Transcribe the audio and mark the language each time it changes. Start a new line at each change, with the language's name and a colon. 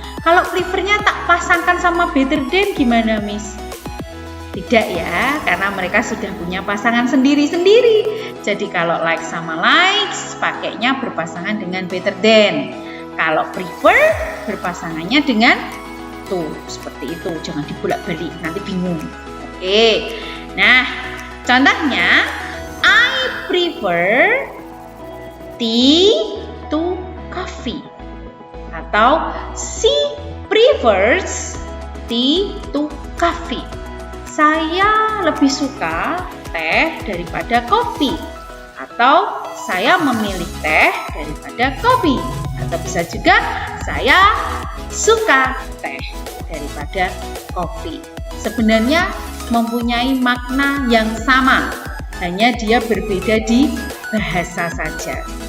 Indonesian: Kalau prefernya tak pasangkan sama better than gimana, Miss? Tidak ya, karena mereka sudah punya pasangan sendiri-sendiri. Jadi kalau like sama likes pakainya berpasangan dengan better than. Kalau prefer berpasangannya dengan to, seperti itu. Jangan dibolak-balik, nanti bingung. Oke. Nah, contohnya
English: I prefer tea to coffee.
Indonesian: Atau
English: she prefers tea to coffee.
Indonesian: Saya lebih suka teh daripada kopi. Atau saya memilih teh daripada kopi. Atau bisa juga saya suka teh daripada kopi. Sebenarnya mempunyai makna yang sama, hanya dia berbeda di bahasa saja.